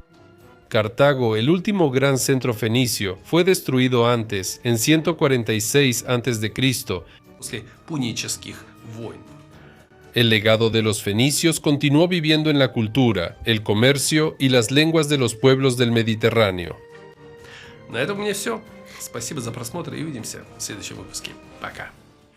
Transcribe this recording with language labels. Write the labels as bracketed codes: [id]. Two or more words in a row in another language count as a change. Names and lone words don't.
[es] Cartago, el último gran centro fenicio, fue destruido antes, en 146 a.C. El legado de los fenicios continuó viviendo en la cultura, el comercio y las lenguas de los pueblos del Mediterráneo. [ru] На этом у меня все. Спасибо за просмотр и увидимся в следующем выпуске. Пока.